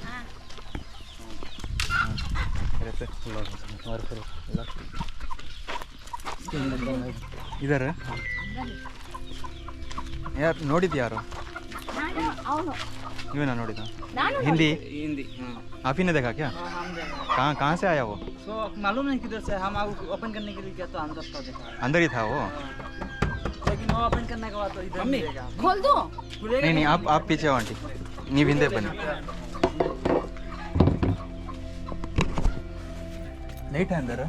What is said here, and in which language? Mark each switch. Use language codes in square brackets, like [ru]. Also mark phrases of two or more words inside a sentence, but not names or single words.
[kn] ಇದಾರೆ ಯಾರು ನೋಡಿದ್ಯಾರು? ನೀವೇನಾ ನೋಡಿದ? [hi] हिंदी हिंदी. आप ही ने देखा क्या? कहाँ से आया वो? तो मालूम नहीं किधर से. हम ओपन करने के लिए क्या तो अंदर था, देखा अंदर ही था वो. लेकिन वो ओपन करने के बाद तो इधर मिलेगा. खोल दो. नहीं आप पीछे हो आंटी, [kn] ನೀವು ಹಿಂದೆ ಬನ್ನಿ. [hi] लाइट है अंदर?